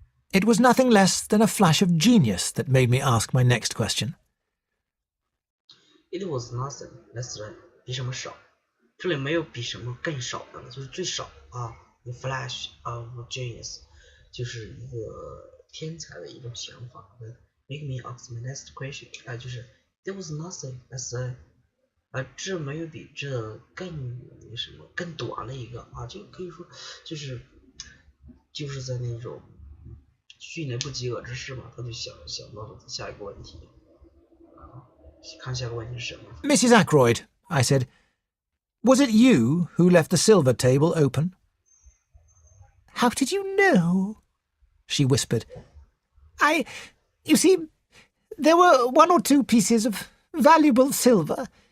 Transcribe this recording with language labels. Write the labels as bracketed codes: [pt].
[en] It was nothing less than a flash of genius that made me ask my next question. It was nothing less than [zh] 比什么少，这里没有比什么更少的了，就是最少啊。 [en] A flash of genius [zh] 就是一个天才的一种想法。 [en] Make me ask my next question， [zh] 就是 [en] There was nothing less than， [zh] 这没有比这更什么更短的一个就可以说就是在那种迅雷不及掩耳之势嘛，他就想到了下一个问题看下个问题是什么。 [en] Mrs. Ackroyd, I said, was it you who left the silver table open? How did you know? She whispered. You see, there were 1 or 2 pieces of valuable silver.